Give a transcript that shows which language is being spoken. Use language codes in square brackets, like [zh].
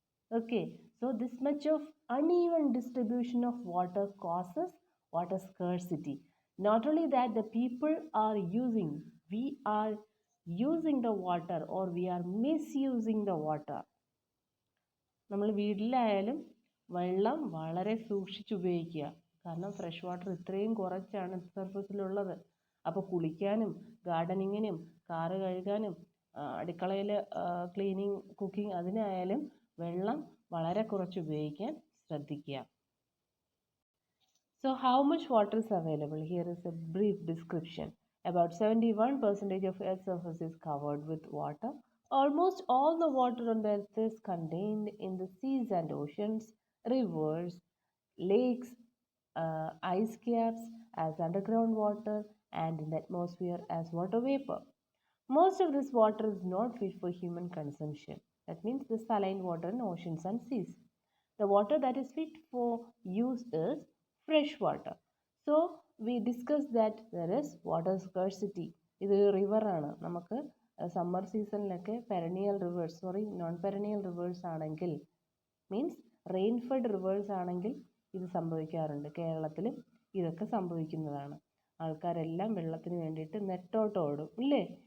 [en] Okay, so this much of uneven distribution of water causes water scarcity. Not only that, the people we are using the water or we are misusing the water. [ml] നമ്മൾ വീട്ടിലായാലും വെള്ളം വളരെ സൂക്ഷിച്ചുപയോഗിക്കുക. കാരണം fresh water ഇത്രയും കുറച്ചാണ് സർഫസിലുള്ളത്. അപ്പോൾ കുളിക്കാനും ഗാർഡനിങ്ങിനും car കഴുകാനും അടുക്കളയിൽ ക്ലീനിങ് കുക്കിംഗ് അതിനായാലും വെള്ളം വളരെ കുറച്ച് ഉപയോഗിക്കാൻ ശ്രദ്ധിക്കുക. [en] So how much water is available? Here is a brief description. About 71% of Earth's surface is covered with water. Almost all the water on the earth is contained in the seas and oceans, rivers, lakes, ice caps as underground water, and in the atmosphere as water vapor. Most of this water is not fit for human consumption. That means the saline water in oceans and seas. The water that is fit for use is fresh water. So we discussed that there is water scarcity. [ml] ഇത് റിവറാണ്. നമുക്ക് summer സീസണിലൊക്കെ non പെരനിയൽ reverse ആണെങ്കിൽ means rainfed reverse ആണെങ്കിൽ ഇത് സംഭവിക്കാറുണ്ട്. കേരളത്തിലും ഇതൊക്കെ സംഭവിക്കുന്നതാണ്. ആൾക്കാരെല്ലാം വെള്ളത്തിന് വേണ്ടിയിട്ട് നെട്ടോട്ട് ഓടും ഇല്ലേ?